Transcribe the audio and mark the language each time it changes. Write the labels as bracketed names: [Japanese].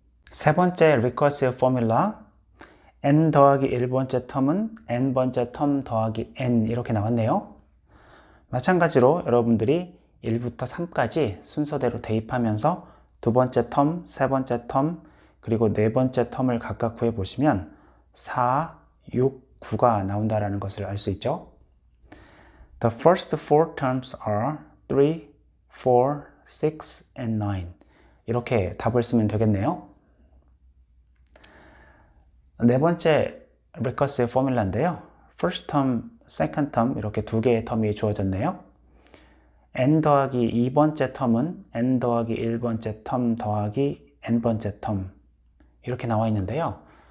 [Korean] 세 번째 recursive 포뮬라 n 더하기 1번째 텀은 n번째 텀 더하기 n 이렇게 나왔네요. 마찬가지로 여러분들이 1부터 3까지 순서대로 대입하면서 두 번째 텀, 세 번째 텀, 그리고 네 번째 텀을 각각 구해보시면 4, 6, 9가 나온다는 것을 알 수 있죠. [English] The first four terms are 3, 4, 6, and 9 [Korean] 이렇게 답을 쓰면 되겠네요. 네 번째 recursive 포뮬라인데요. first term, second term 이렇게 두 개의 텀이 주어졌네요. n 더하기 2번째 텀은 n 더하기 1번째 텀 더하기 n번째 텀 이렇게 나와 있는데요.